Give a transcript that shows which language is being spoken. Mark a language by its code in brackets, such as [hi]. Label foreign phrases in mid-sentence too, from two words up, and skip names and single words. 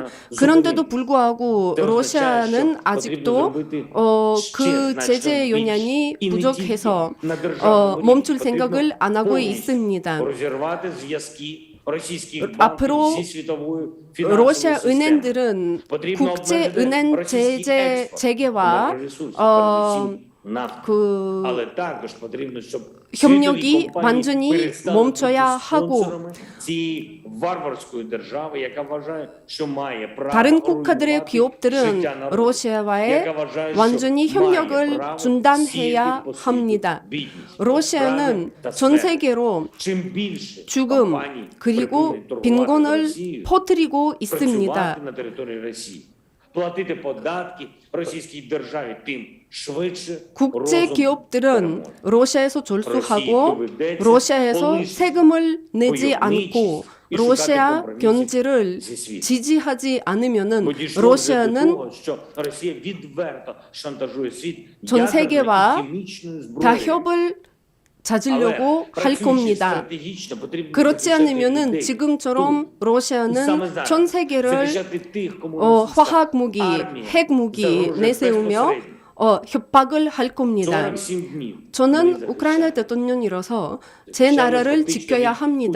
[ko] 그런데도 불구하고 러시아는 아직도 그 제재 영향이 부족해서 멈출 생각을 안 하고 있습니다. 앞으로 러시아 은행들은 국제 은행 제재 체계와 [uk] нафти. [ko] 그 [uk] Але також потрібно, щоб [ko] 협력이 [uk] світові компанії [ko] 완전히 [uk] перестали [ko] 멈춰야 [uk] бути [ko] 하고 [uk] спонсорами цієї варварської держави, яка вважає, що має право [ko] 다른 국가들의 [uk] руйнувати [ko] 기업들은 [uk] життя народу, [ko] 러시아와의 [uk] яка вважає, що [ko] 완전히 [uk] має [ko] 협력을 [uk] право [ko] 중단해야 [uk] сіяти по світу [ko] 합니다. [uk] бідність, [ko] 러시아는 [uk] безправ'я та [ko] 전 [uk] смерть. [ko] 세계로 [uk] Чим більше [ko] 죽음 [uk] компаній [ko] 그리고 [uk] припинять торгувати з [ko] 빈곤을 [uk] Росією, [ko] 퍼뜨리고 [uk] працювати [ko] 있습니다. [uk] на території Росії, платити податки російській державі, тим швидше [ko] 국제 [uk] розум [ko] 기업들은 [uk] переможе. [ko] 러시아에서 졸수하고 러시아에서 세금을 내지 않고 러시아 견제를 지지하지 않으면은 [uk] Бо дійшло вже до [ko] 러시아는 [uk] того, що Росія відверто шантажує світ [ko] 전 [uk] ядерною [ko] 세계와 [uk] і хімічною зброєю. [ko] 타협을 찾으려고 할 겁니다. 그렇지 않으면은 지금처럼 러시아는 전 세계를 화학 무기, 핵 무기 내세우며 협박을 할 겁니다. 저는 우크라이나 대통령이라서 제 나라를 지켜야 합니다.